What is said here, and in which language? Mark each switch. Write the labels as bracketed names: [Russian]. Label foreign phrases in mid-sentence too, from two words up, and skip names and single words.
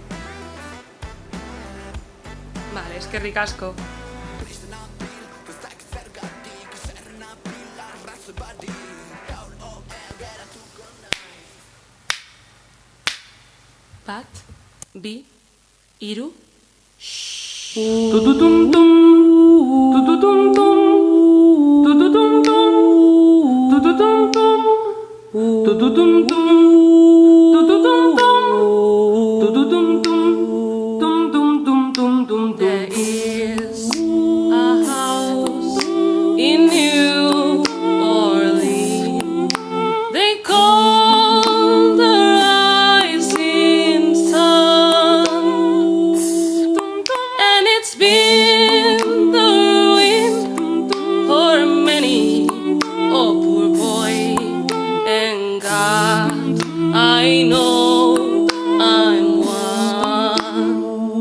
[Basque] Vale, eskerrik asko. Bat, bi, iru. Tututum-tum, tututum-tum, tututum-tum, tututum-tum, tututum-tum, tututum-tum, tututum-tum, tum-tum-tum-tum-tum. [English] There is a house in New Orleans. They call the rising sun. It's been the ruin for many a poor boy, and God, I know I'm one.